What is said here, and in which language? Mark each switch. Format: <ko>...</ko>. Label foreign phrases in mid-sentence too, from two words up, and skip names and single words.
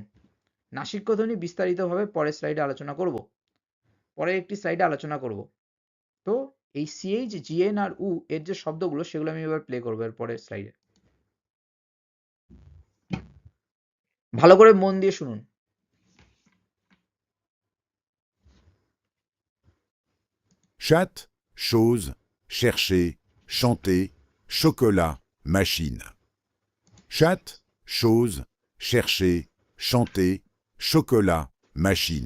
<bn>নাসিক্য ধ্বনি বিস্তারিতভাবে পরের স্লাইডে আলোচনা করব, পরে একটি স্লাইডে আলোচনা করব। তো এই সিএইচ, জিএন আর উ এর যে শব্দগুলো সেগুলো আমি এবার প্লে করবো এর পরের স্লাইডে। ভালো করে মন দিয়ে শুনুন।</bn> <fr>Chatte, chose, chercher, chanter, chocolat, machine. Chatte, chose, chercher, chanter, chocolat, machine.</fr>